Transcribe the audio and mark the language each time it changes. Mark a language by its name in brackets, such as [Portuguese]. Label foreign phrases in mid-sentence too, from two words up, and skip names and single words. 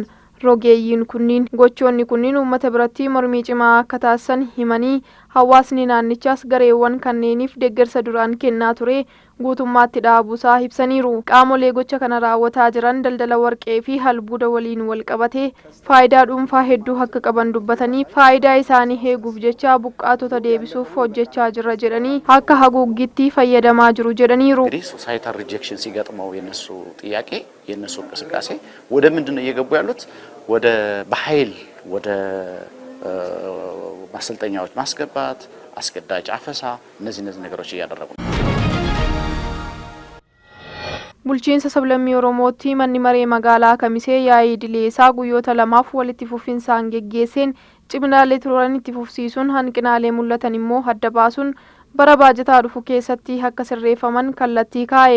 [Oromo] rogeeyyiin kunniin gochoonni kunniin uummata biratti mormii cimaa akka taasisan himanii hawaasni naannichaas gareewwan kanneeniif deeggarsa duraan kennaa ture guutummaatti dhaabuusaa ibsaniiru. Qaamolee gocha kana raawwataa jiran daldala warqee fi albuuda waliin wal qabatee faayidaa dhuunfaa hedduu akka qaban dubbatanii faayidaa isaanii eeguuf jecha buqqaatota deebisuuf hojjechaa jirra jedhanii akka haguuggiitti fayyadamaa jiru jedhaniiru. [English] societal rejection [Amharic] ሲገጥመው የነሱ ጥያቄ የነሱ እንቅስቃሴ ወደ ምንድነው እየገቡ ያሉት? ወደ በኃይል ወደ ማሰልጠኛዎች ማስገባት፣ አስገዳጅ አፈሳ እነዚህ ነገሮች እያደረጉ ነው። [Oromo] bulchiinsa sablammii Oromootti manni maree magaalaa Kamisee yaa'ii idileesaa guyyoota lamaaf walitti fufinsaan geggeesseen ciminaalee turan itti fufsiisuun hanqinaalee mul'atan immoo adda baasuun bara baajataa dhufu keessatti akka sirreeffaman kallattii kaa'e.